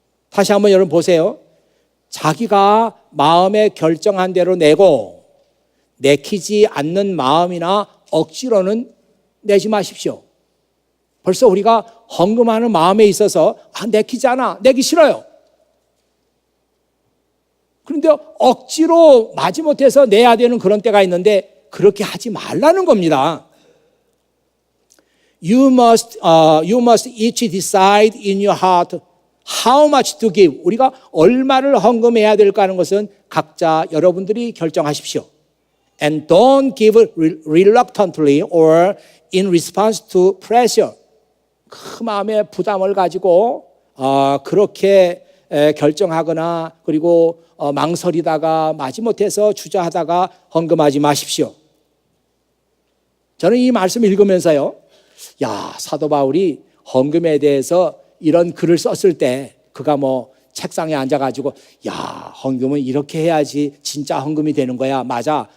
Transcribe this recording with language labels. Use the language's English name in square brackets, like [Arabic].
[Korean] 다시 한번 여러분 보세요. 자기가 마음에 결정한 대로 내고 내키지 않는 마음이나 억지로는 내지 마십시오. 벌써 우리가 헌금하는 마음에 있어서 내키지 않아, 내기 싫어요. 그런데 억지로 마지못해서 내야 되는 그런 때가 있는데 그렇게 하지 말라는 겁니다. [English] You must each decide in your heart how much to give. [Korean] 우리가 얼마를 헌금해야 될까 하는 것은 각자 여러분들이 결정하십시오. [English] And don't give reluctantly or in response to pressure. [Korean] 그 마음의 부담을 가지고 그렇게 결정하거나 그리고 망설이다가 마지못해서 주저하다가 헌금하지 마십시오. 저는 이 말씀 읽으면서요. 야, 사도 바울이 헌금에 대해서 이런 글을 썼을 때 그가 책상에 앉아가지고 야, 헌금은 이렇게 해야지 진짜 헌금이 되는 거야. 맞아.